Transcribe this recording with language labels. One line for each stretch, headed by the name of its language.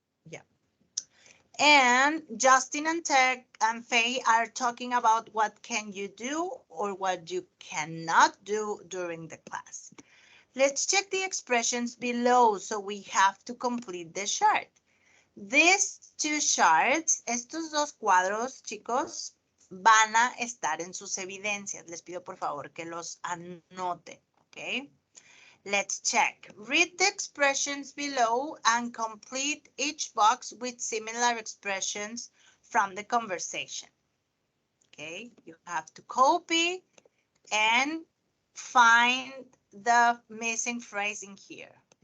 English: Yeah. And Justin and Tech and Faye are talking about what can you do or what you cannot do during the class. Let's check the expressions below so we have to complete the chart. These two charts,
Spanish: estos dos cuadros, chicos, van a estar en sus evidencias. Les pido por favor que los anoten, ¿ok?
English: Let's check. Read the expressions below and complete each box with similar expressions from the conversation. Okay, you have to copy and find the missing phrase in here.